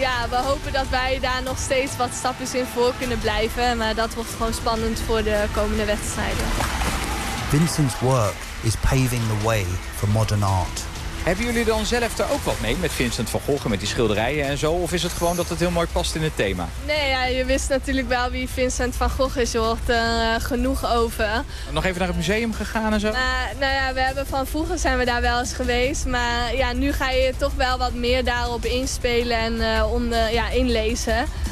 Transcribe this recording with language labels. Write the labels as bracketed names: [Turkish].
[Dutch] We hopen dat wij daar nog steeds wat stapjes in voor kunnen blijven. Maar dat wordt gewoon spannend voor de komende wedstrijden. [English] Vincent's work is paving the way for modern art. [Dutch] Hebben jullie dan zelf er ook wat mee met Vincent van Gogh, met die schilderijen en zo? Of is het gewoon dat het heel mooi past in het thema? Nee, je wist natuurlijk wel wie Vincent van Gogh is. Je hoort er genoeg over. Nog even naar het museum gegaan en zo? Vroeger zijn we daar wel eens geweest. Maar nu ga je toch wel wat meer daarop inspelen en inlezen.